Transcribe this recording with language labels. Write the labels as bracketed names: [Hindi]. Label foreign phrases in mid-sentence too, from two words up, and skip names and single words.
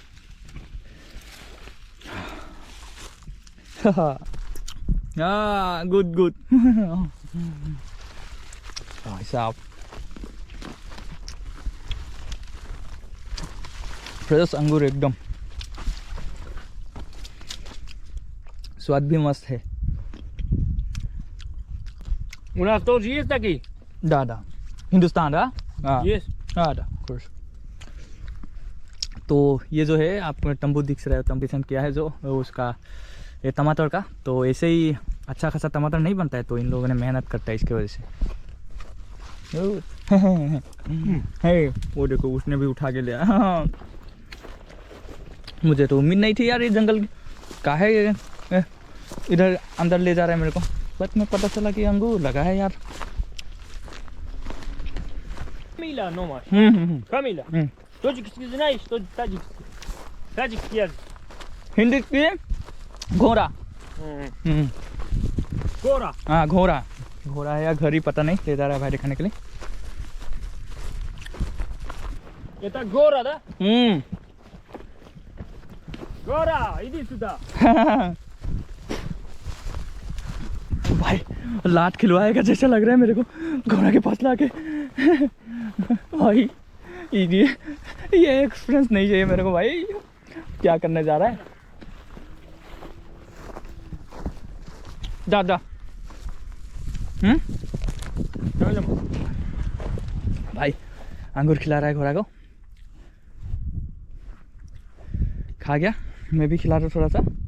[English] good good [Hindi] भाई साहब फ्रेश अंगूर एकदम स्वाद भी मस्त है [Russian] У нас тоже есть такие? [Hindi] दादा हिंदुस्तान दा [Russian] Есть. [Hindi] दा कोर्स तो ये जो है आपको तंबू दिख रहा है कंपटीशन किया है जो उसका ये टमाटर का तो ऐसे ही अच्छा खासा टमाटर नहीं बनता है तो इन लोगों ने मेहनत करता है इसके वजह से है वो देखो उसने भी उठा के लिया मुझे तो उम्मीद नहीं थी यार ये जंगल का है ये इधर अंदर ले जा रहा है मेरे को बट में पता चला कि अंगूर लगा है यार [Russian] Камиля, номер. Камиля. Таджикский знаешь, что таджикский? Таджикский язык. [Hindi] हिंदी की घोड़ा [Russian] Гора. [Hindi] हाँ घोड़ा घोड़ा है या घर ही पता नहीं ले जा रहा है भाई दिखाने के लिए [Russian] Это гора, да? Гора, иди сюда. [Hindi] भाई लात खिलवाएगा जैसा लग रहा है मेरे को घोड़ा के पास लाके भाई ये एक्सपीरियंस नहीं चाहिए मेरे को भाई क्या करने जा रहा है दादा भाई अंगूर खिला रहा है घोड़ा को खा गया मैं भी खिला रहा हूँ थोड़ा सा